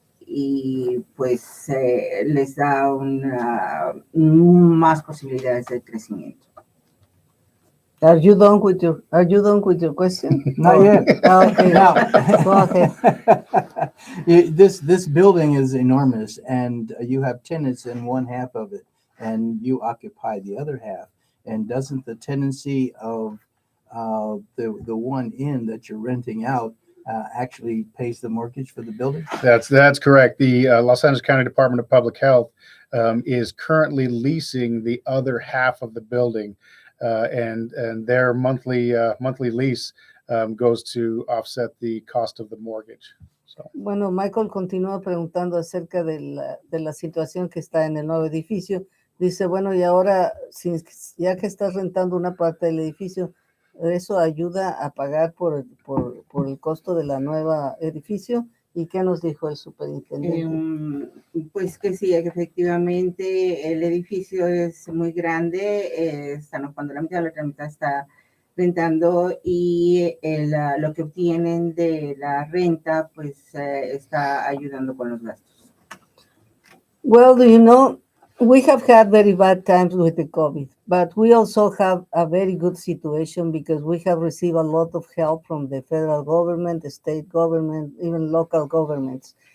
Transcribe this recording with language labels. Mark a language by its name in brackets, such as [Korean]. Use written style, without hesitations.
[Spanish] Y pues les da más posibilidades de crecimiento. [English] Are you done with your question? Not yet. Okay. Now, Go ahead. This building is enormous, and you have tenants in one half of it, and you occupy the other half. And doesn't the tenancy of the one in that you're renting out actually pays the mortgage for the building? That's correct. The Los Angeles County Department of Public Health is currently leasing the other half of the building, and their monthly lease goes to offset the cost of the mortgage. So. [Spanish] Bueno, Michael continúa preguntando acerca de la situación que está en el nuevo edificio. Dice, bueno, y ahora, ya que estás rentando una parte del edificio, ¿eso ayuda a pagar por el costo de la nueva edificio? ¿Y qué nos dijo el superintendente? Pues que sí, efectivamente el edificio es muy grande, están ocupando la mitad, la otra mitad está rentando y lo que obtienen de la renta pues está ayudando con los gastos. [English] Well, do you know, we have had very bad times with the COVID, but we also have a very good situation because we have received a lot of help from the federal government, the state government, even local governments.